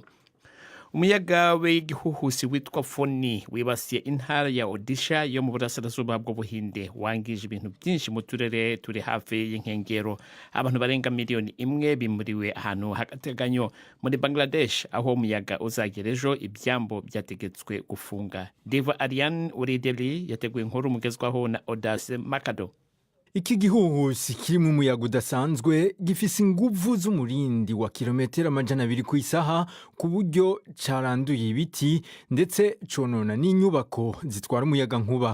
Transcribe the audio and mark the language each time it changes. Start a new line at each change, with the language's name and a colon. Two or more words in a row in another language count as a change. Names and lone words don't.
Kinyarwanda: Umuyaga w'igihuhusi witwa Foni wibasiye intara ya Odisha yo mu burasirazuba bw'Ubuhinde, wangije ibintu byinshi mu turere turi hafi y'inkengero. Abantu barenga 1,000,000 bimuriwe ahantu hagateganyo muri Bangladesh, aho umuyaga uzagera ejo ibyambo byategetswe gufunga. Deva Ariane uri Delhi yateguye inkuru mugezwaho na Odas Makado.
Rundi: Iki gihuhusi kirimo umuyaga udasanzwe gifise inguvu z'umurindi wa kilometero 200 ku isaha, ku buryo caranduye ibiti ndetse conona n'inyubako zitwara umuyaga nkuba.